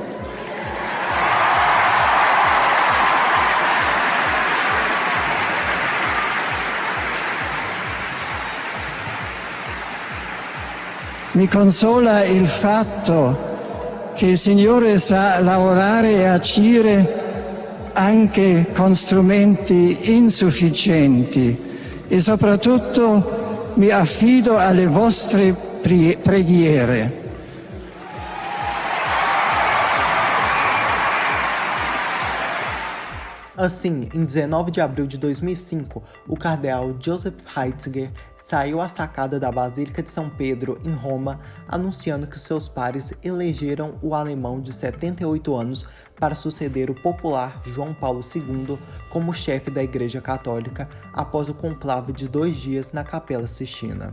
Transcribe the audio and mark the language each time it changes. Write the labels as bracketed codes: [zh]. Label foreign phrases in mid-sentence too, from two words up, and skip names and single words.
[it] Mi consola il fatto che il Signore sa lavorare e agire anche con strumenti insufficienti e soprattutto mi affido alle vostre preghiere. [pt] Assim, em 19 de abril de 2005, o cardeal Joseph Ratzinger saiu à sacada da Basílica de São Pedro, em Roma, anunciando que seus pares elegeram o alemão de 78 anos para suceder o popular João Paulo II como chefe da Igreja Católica após o conclave de 2 dias na Capela Sistina.